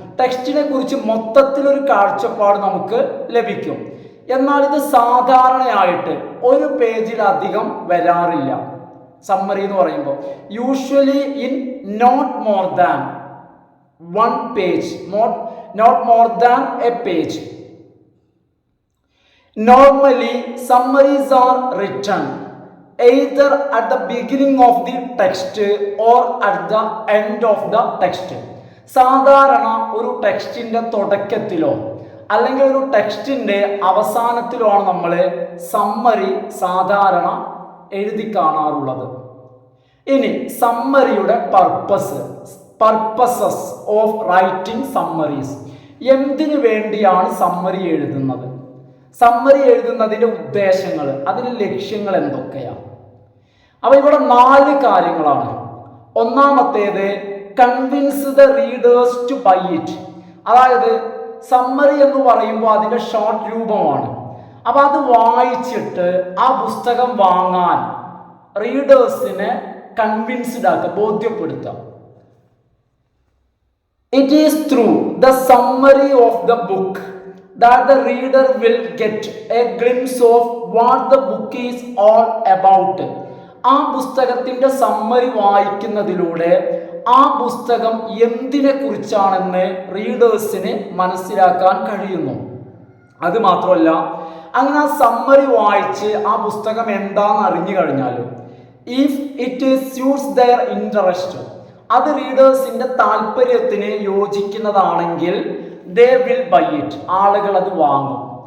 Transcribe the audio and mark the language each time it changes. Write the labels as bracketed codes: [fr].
[ml] ടെക്സ്റ്റിനെ കുറിച്ച് മൊത്തത്തിലൊരു കാഴ്ചപ്പാട് നമുക്ക് ലഭിക്കും. എന്നാൽ ഇത് സാധാരണയായിട്ട് ഒരു പേജിലധികം വരാറില്ല. സമ്മറി എന്ന് പറയുമ്പോൾ [en] Usually in not more than one page, not more than a page. Normally summaries are written either at the beginning of the text or at the end of the text. [ml] സാധാരണ ഒരു ടെക്സ്റ്റിന്റെ തുടക്കത്തിലോ അല്ലെങ്കിൽ ഒരു ടെക്സ്റ്റിന്റെ അവസാനത്തിലോ ആണ് നമ്മൾ സമ്മറി സാധാരണ എഴുതി കാണാറുള്ളത്. ഇനി സമ്മറിയുടെ [en] Purposes of writing summaries. [ml] എന്തിനു വേണ്ടിയാണ് സമ്മറി എഴുതുന്നത്? സമ്മറി എഴുതുന്നതിന്റെ ഉദ്ദേശങ്ങൾ, അതിന്റെ ലക്ഷ്യങ്ങൾ എന്തൊക്കെയാണ്? അപ്പോൾ ഇവിടെ 4 കാര്യങ്ങളാണ്. ഒന്നാമത്തേത് [en] Convince the readers to buy it. [ml] അതായത് സമ്മറി എന്ന് പറയുമ്പോൾ അതിന്റെ ഷോർട്ട് രൂപമാണ്. അപ്പൊ അത് വായിച്ചിട്ട് ആ പുസ്തകം വാങ്ങാൻ റീഡേഴ്സിനെ കൺവിൻസ്ഡ് ആക്കുക, ബോധ്യപ്പെടുത്തുക. [en] It is through the summary of the book that the reader will get a glimpse of what the book is all about. [ml] ആ പുസ്തകത്തിന്റെ സമ്മറി വായിക്കുന്നതിലൂടെ ആ പുസ്തകം എന്തിനെ കുറിച്ചാണെന്ന് റീഡേഴ്സിന് മനസ്സിലാക്കാൻ കഴിയുന്നു. അത് മാത്രമല്ല, അങ്ങനെ ആ സമ്മറി വായിച്ച് ആ പുസ്തകം എന്താണെന്ന് അറിഞ്ഞു കഴിഞ്ഞാലും [en] if it suits their interest, [ml] അത് റീഡേഴ്സിന്റെ താല്പര്യത്തിന് യോജിക്കുന്നതാണെങ്കിൽ [en] they will buy it, [ml] ആളുകൾ അത് വാങ്ങും.